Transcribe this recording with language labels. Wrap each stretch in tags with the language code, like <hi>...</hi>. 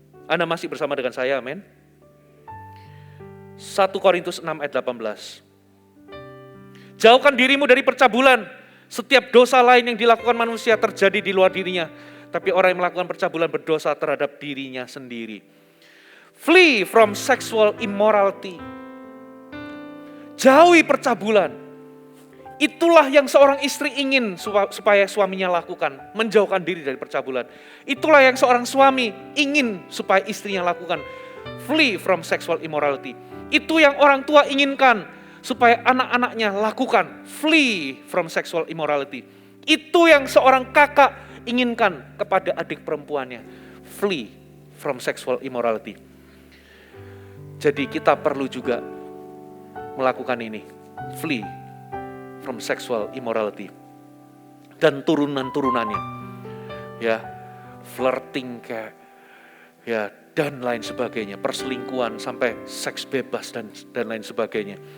<id>Anda masih bersama dengan saya, amin. 1 Korintus 6 ayat 18. Jauhkan dirimu dari percabulan. Setiap dosa lain yang dilakukan manusia terjadi di luar dirinya. Tapi orang yang melakukan percabulan berdosa terhadap dirinya sendiri.</id> <en>Flee from sexual immorality.</en> <id>Jauhi percabulan. Itulah yang seorang istri ingin supaya suaminya lakukan. Menjauhkan diri dari percabulan. Itulah yang seorang suami ingin supaya istrinya lakukan.</id> <en>Flee from sexual immorality.</en> <id>Itu yang orang tua inginkan supaya anak-anaknya lakukan.</id> <en>Flee from sexual immorality.</en> <id>Itu yang seorang kakak inginkan kepada adik perempuannya.</id> <en>Flee from sexual immorality.</en> <id>Jadi kita perlu juga melakukan ini.</id> <en>Flee from sexual immorality.</en> <id>Dan turunan-turunannya. ya, flirting kayak, ya, dan lain sebagainya, perselingkuhan sampai seks bebas dan lain sebagainya.</id>